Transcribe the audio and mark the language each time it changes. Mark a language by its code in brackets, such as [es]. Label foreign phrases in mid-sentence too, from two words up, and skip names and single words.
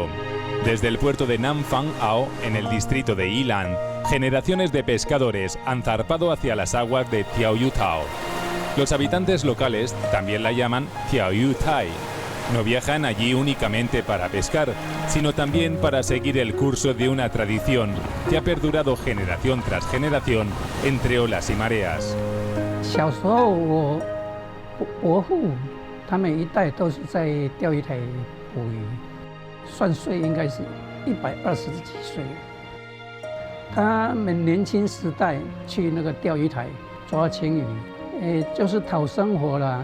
[es] Desde el puerto de Nanfang-ao, en el distrito de Yilan, generaciones de pescadores han zarpado hacia las aguas de Tiaoyutao. Los habitantes locales también la llaman Tiaoyutai. No viajan allí únicamente para pescar, sino también para seguir el curso de una tradición que ha perdurado generación tras generación entre olas y mareas. [zh] 小时候我伯父他们一代都是在钓鱼台捕鱼，算岁应该是120几岁。他们年轻时代去那个钓鱼台抓青鱼，就是讨生活啦。